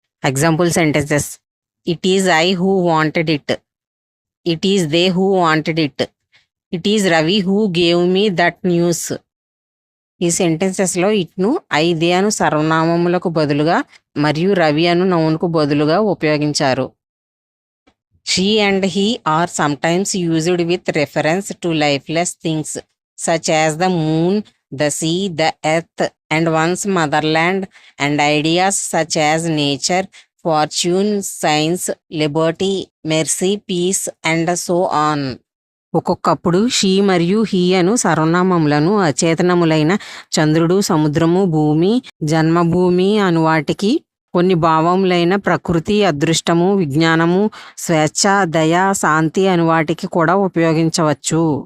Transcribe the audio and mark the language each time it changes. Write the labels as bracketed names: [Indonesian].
[English] Example sentences. It is I who wanted it. It is they who wanted it. It is Ravi who gave me that news. [Telugu] ఈ సెంటెన్సెస్లో ఇట్ను I they అను సర్వనామములకు బదులుగా మరియు రవి అను నౌన్కు బదులుగా ఉపయోగించారు. [English] She and he are sometimes used with reference to lifeless things such as the moon, the sea, the earth, and one's motherland, and ideas such as nature, fortune, science, liberty, mercy, peace, and so on. [Telugu] ఒక్కొక్కప్పుడు she మరియు he అను సర్వనామములను అచేతనములైన చంద్రుడు, సముద్రము, భూమి, జన్మభూమి అను వాటికి, కొన్ని భావములైన ప్రకృతి, అదృష్టము, విజ్ఞానము, స్వేచ్ఛ, దయ, శాంతి అను వాటికి కూడా ఉపయోగించవచ్చు.